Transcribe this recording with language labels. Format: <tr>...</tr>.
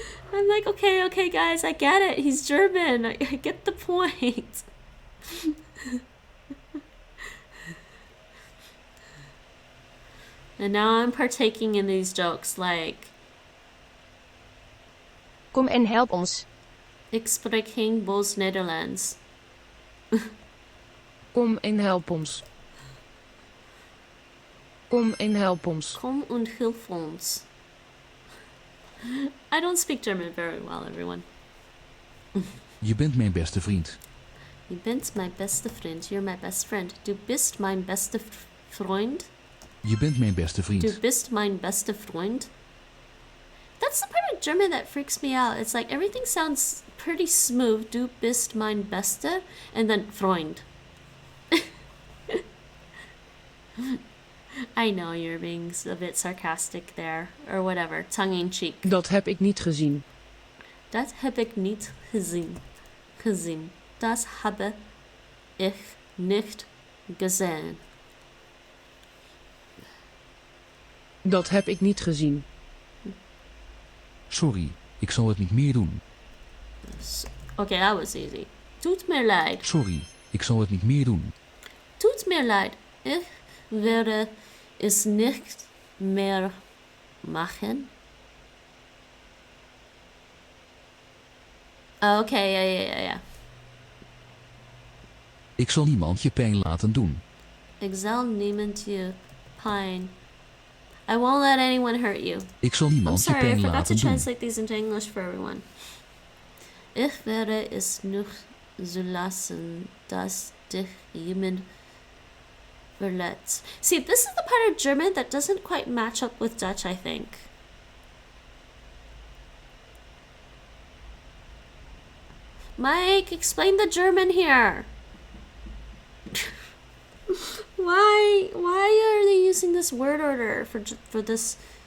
<en>I'm like, okay, guys, I get it. He's German. I get the point. And now I'm partaking in these jokes, like,</en> <nl>Kom en help ons. ik spreek geen boos Nederlands. Kom en help ons. Kom en help ons.</nl> <de>Kom und hilf ons.</de> <en>I don't speak German very well, everyone.</en> <nl>Je bent mijn beste vriend. Je bent mijn beste vriend.</nl> <en>You're my best friend.</en> <de>Du bist mein beste Freund.</de> <nl>Je bent mijn beste vriend.</nl> <de>Du bist mein beste Freund.</de> <en>That's the part of German that freaks me out. It's like everything sounds pretty smooth.</en> <de>Du bist mein Bester,</de> <en>and then</en> <de>Freund.</de> <en>I know you're being a bit sarcastic there, or whatever, tongue-in-cheek.</en> <nl>Dat heb ik niet gezien. Dat heb ik niet gezien.</nl> <de>Das habe ich nicht gesehen.</de> <nl>Dat heb ik niet gezien. Sorry, ik zal het niet meer doen.</nl> <en>Okay, that was easy.</en> <de>Tut mir leid.</de> <nl>Sorry, ik zal het niet meer doen.</nl> <de>Tut mir leid. Ich werde es nicht mehr machen.</de> <en>Okay, yeah.</en> <nl>Ik zal niemand je pijn laten doen. Ik zal niemand je pijn.</nl> <en>I won't let anyone hurt you.</en> <nl>Ik zal</nl> <en>I'm</en> <nl>niemand je</nl> <en>sorry, I</en> <nl>pijn</nl> <en>forgot to</en> <nl>laten doen.</nl> <en>translate these into English for everyone.</en> <de>Ich werde es nicht zulassen, dass dich jemand verletzt.</de> <en>See, this is the part of German that doesn't quite match up with Dutch, I think. Mike, explain the German here. Why are they using this word order for this?</en>